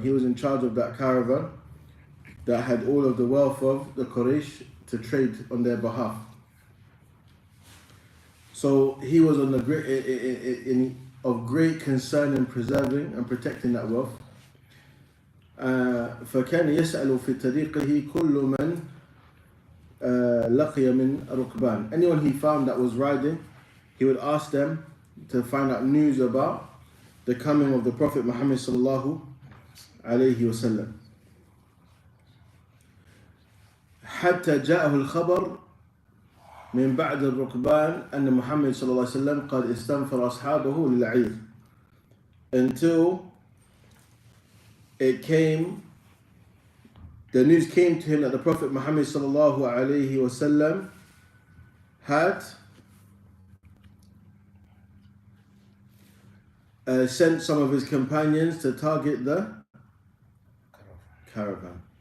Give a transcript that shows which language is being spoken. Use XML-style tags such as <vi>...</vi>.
<en>He was in charge of that caravan that had all of the wealth of the Quraysh to trade on their behalf. So he was on the of great concern in preserving and protecting that wealth.</en> <ar>فكان يسأل في طريقه كل من لقي من ركبان.</ar> <en>Anyone he found that was riding, he would ask them to find out news about the coming of the Prophet Muhammad sallallahu alayhi wasallam.</en> <ar>حتى جاءه الخبر من بعد الركبان أن محمد صلى الله عليه وسلم قد استنفر أصحابه للعير,</ar> <en>until the news came to him that the Prophet Muhammad sallallahu alayhi wasallam had sent some of his companions to target the caravan.</en>